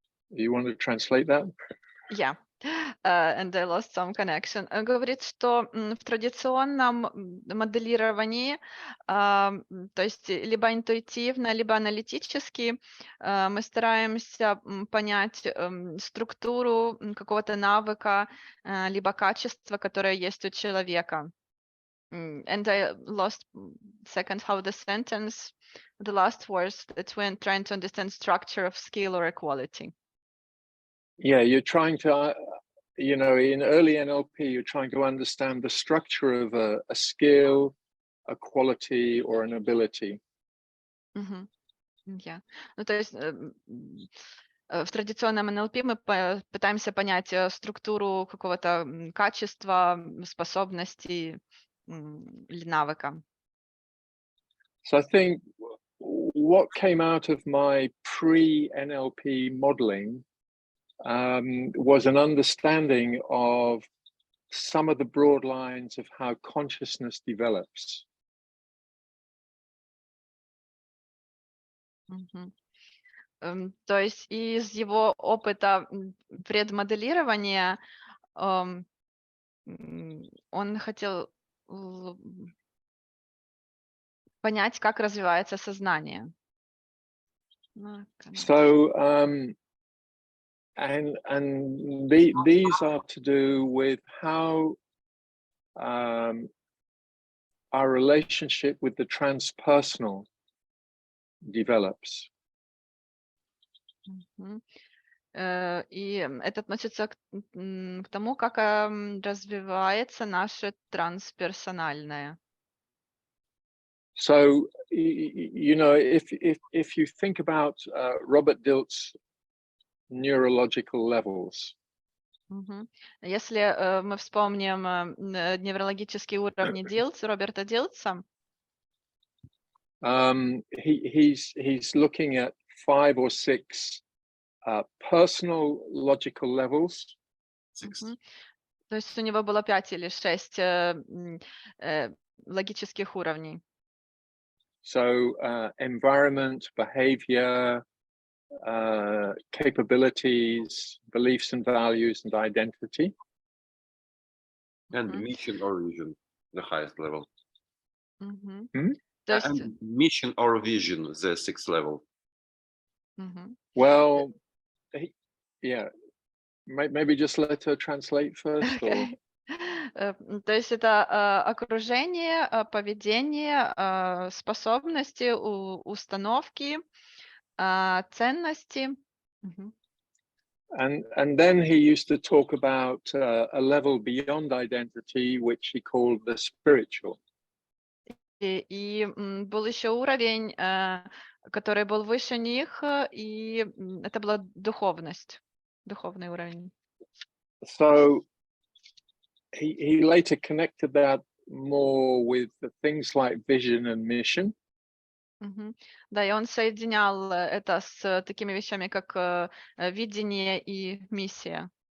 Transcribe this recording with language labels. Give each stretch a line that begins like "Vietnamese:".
English: You want to translate that? Yeah. And I lost some connection.
Russian: Говорит, что в традиционном моделировании, то есть либо интуитивно, либо аналитически, мы стараемся понять структуру какого-то навыка, либо качества, которое есть у человека.
English: And I lost second how the sentence, the last words, that when trying to understand structure of skill or equality. Yeah, you're trying to, in early NLP, you're trying to understand the structure of a skill, a quality, or an ability. Yeah.
Russian: Ну, то есть в традиционном НЛП мы пытаемся понять структуру какого-то качества, способностей, или навыка.
English: So I think what came out of my pre-NLP modeling was an understanding of some of the broad lines of how consciousness develops. Мгм.
Russian: То есть из его опыта предмоделирования он хотел понять, как развивается сознание.
English: So these are to do with how our relationship with the transpersonal develops.
Russian: И это относится к тому, как развивается наше трансперсональное.
English: So you know, if you think about Robert Dilts' neurological levels,
Russian: Если мы вспомним неврологические уровни Роберта Дилтса,
English: he's looking at 5 or 6 personal logical levels.
Russian: То есть у него было 5 или 6 логических уровней.
English: So environment, behavior, capabilities, beliefs and values, and identity. And mission or vision, the highest level.
Russian: То есть,
English: And mission or vision, the 6th level. Well, yeah, maybe just let her translate first. Or...
Russian: То есть это окружение, поведение, способности, установки, ценности.
English: And then he used to talk about a level beyond identity, which he called the spiritual.
Russian: И был еще уровень, который был выше них, и это была духовность, духовный уровень.
English: So he later connected that more with the things like vision and mission.
Russian: Да, и он соединял это с такими вещами, как видение и миссия.